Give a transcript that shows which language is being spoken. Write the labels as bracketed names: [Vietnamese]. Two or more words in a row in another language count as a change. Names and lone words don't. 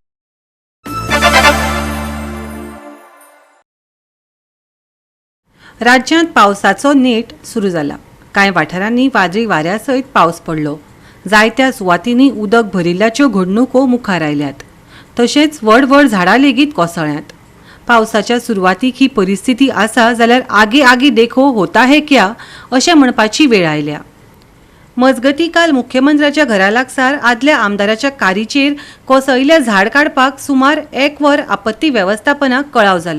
[Konkani] राज्यांत पावसाचो नेट सुरू जाला. कांय वाठारांनी वादळी वाऱ्या सयत पावस पडलो. जायत्या सुवातींनी उदक भरिल्ल्याच्यो घडणुको मुखार आयल्यात. तशेंच व्हड व्हड झाडां लेगीत कोसळ्ळ्यात. पावसाच्या सुरवातीक ही परिस्थिती आसा जाल्यार [Hindi] आगे आगे देखो होता है क्या [Konkani] अशें म्हणपाची वेळ आयल्या. मजगतीं काल मुख्यमंत्र्याच्या घरा लागसार आदल्या आमदाराच्या कारीचेर कोसळिल्लें झाड काडपाक सुमार 1 वर आपत्ती वेवस्थापनाक कळाव जालो.